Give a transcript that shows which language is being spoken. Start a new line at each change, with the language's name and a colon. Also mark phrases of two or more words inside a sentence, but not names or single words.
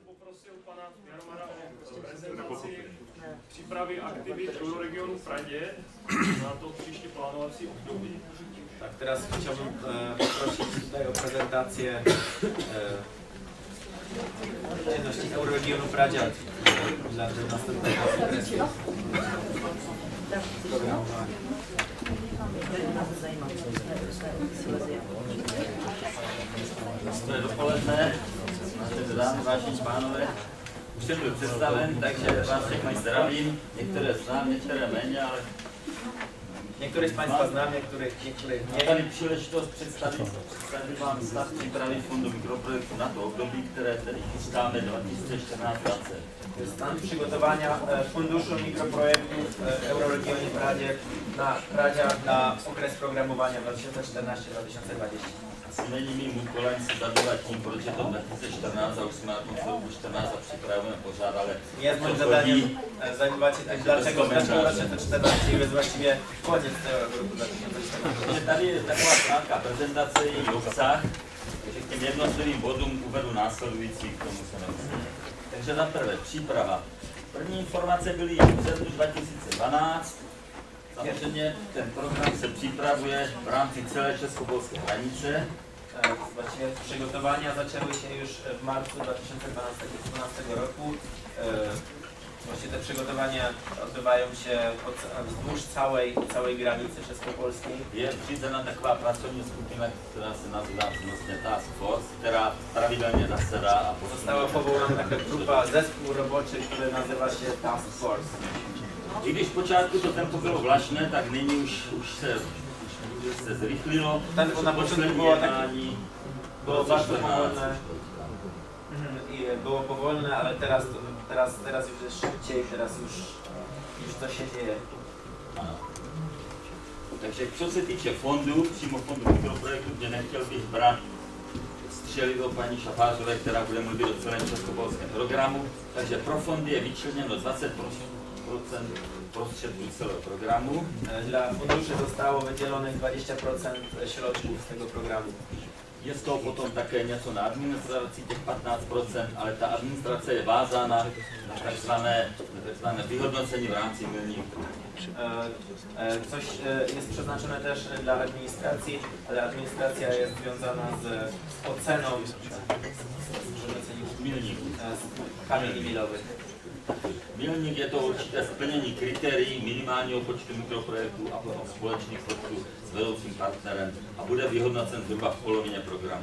Czech: poprosil pana Jaromara o prezentaci přípravy aktivit Euroregionu v Pradě na to příští plánovací období.
Polish: Tak teraz chciałbym poprosić tutaj o prezentację czynności Euroregionu Pradzia dla następnego okresu programowania.
Czech: Dobré dopoledne, vážené dámy, vážení pánové. Už jsem byl představen, takže vás všechny zdravím. Některé znám, některé méně, ale
Polish: Niektórych z Państwa znam, niektórych
Czech: mám
Polish: nie.
Czech: tady příležitost představit vám stav přípravy fondu mikroprojektu na to období, které tedy chystáme 2014-2020.
Polish: Stan przygotowania Funduszu Mikroprojektów w Euroregionie Pradzia na okres programowania 2014-2020.
Czech: Asi není mým úkolem se zabývat tím, proč je to 2014 a už jsme na tom celou 14 a připravujeme pořád, ale
Polish: Jest moim zadaniem zajmować się tym, dlaczego 2014 jest właściwie koniec tego roku 2014.
Czech: Takže tady je taková krátká prezentace, její obsah, takže k těm jednotlivým bodům uvedu následující, k tomu se nemusím. Takže za prvé příprava. První informace byly v srpnu 2012. Samozřejmě ten program se připravuje v rámci celé českopolské hranice.
Polish: Właściwie przygotowania zaczęły się już w marcu 2012 roku. Właściwie te przygotowania odbywają się wzdłuż całej granicy českopolskiej.
Czech: Je zřízena taková pracovní skupina, která se nazývá vlastně
English: Task Force,
Czech: která pravidelně zasedá a
Polish: Została powołana taka grupa, zespół roboczy, który nazywa się
English: Task Force.
Czech: I když počátku to tempo bylo vlašné, tak nyní už se zrychlilo.
Polish: Tempo na początku było takie, było bardzo powolne. Było powolne, ale teraz już jest szybciej, teraz już to się dzieje.
Czech: Ano. Takže co se týče fondu, přímo fondu mikroprojektu, kde nechtěl bych brát střelivo paní Šafářové, která bude mluvit o celém českopolském programu. Takže pro fondy je vyčleněno 20% prostředků celého programu.
Polish: Dla funduszy zostało wydzielonych 20% środków z tego programu.
Czech: Je z toho potom také něco na administraci, těch 15%, ale ta administrace je vázána na takzvané vyhodnocení v rámci milníku.
Polish: Coś jest przeznaczone też dla administracji, ale administracja jest związana z oceną kamieni milowych.
Czech: Milník je to určité splnění kritérií minimálního počtu mikroprojektů a potom společných počtů s vedoucím partnerem a bude vyhodnocen zhruba v polovině programu.